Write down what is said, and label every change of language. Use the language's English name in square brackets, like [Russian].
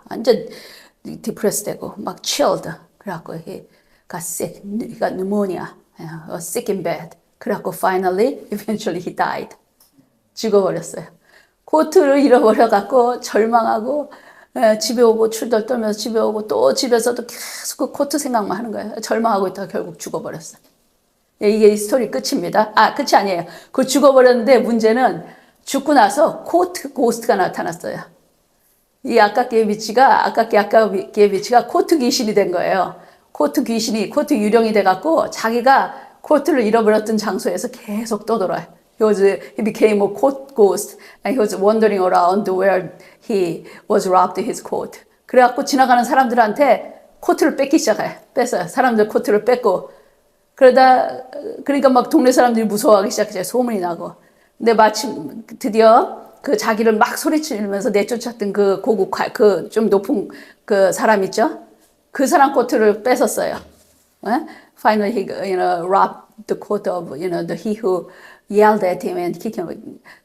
[Korean] 완전 depressed 되고 막 chilled. 그래갖고 [English] he got sick, he got pneumonia, was sick in bed. [Korean] 그래갖고 [English] eventually he died. [Korean] 죽어버렸어요. 코트를 잃어버려갖고 절망하고 집에 오고 출덜 떨면서 집에 오고 또 집에서도 계속 그 코트 생각만 하는 거예요. 절망하고 있다가 결국 죽어버렸어요. 이게 이 스토리 끝입니다. 끝이 아니에요. 그 죽어버렸는데 문제는 죽고 나서 코트 고스트가 나타났어요. 이 아깝게 미치가 코트 귀신이 된 거예요. 코트 유령이 돼갖고 자기가 코트를 잃어버렸던 장소에서 계속 떠돌아요. [English] He became a coat ghost and he was wandering around where he was robbed his coat. [Korean] 그래갖고 지나가는 사람들한테 코트를 뺏기 시작해요. 뺏어요. 사람들 코트를 뺏고. 그러니까 막 동네 사람들이 무서워하기 시작해요. 소문이 나고. 근데 마침 드디어 자기를 막 소리치면서 내쫓았던 좀 높은 사람 있죠? 그 사람 코트를 뺏었어요. [English] Finally, he, robbed the coat of, he who yelled at him and kicked him.